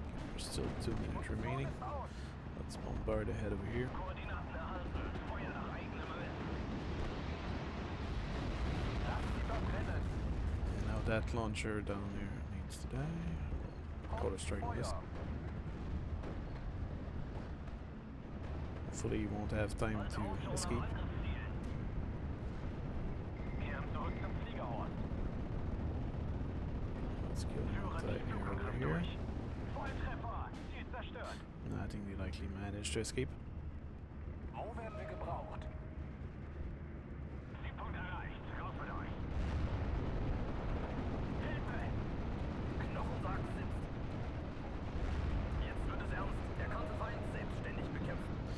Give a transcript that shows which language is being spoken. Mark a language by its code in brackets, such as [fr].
[en] There's still 2 minutes remaining. Let's bombard ahead over here. [de] Koordinaten erhalten. Feuer nach eigenem Ermessen. Lass sie verbrennen. [en] And now that launcher down there needs to die. Counter strike this. Hopefully he won't have time to escape. [de] Kehren zurück zum Fliegerhorn. [en] Let's kill the anti-air over here. [de] Volltreffer. Ziel zerstört. No, I think they likely managed to escape. Wo werden wir gebraucht? Zielpunkt erreicht. Raus mit euch. Hilfe! Knochensack sitzt. Jetzt wird es ernst. Er konnte Feind selbstständig bekämpfen.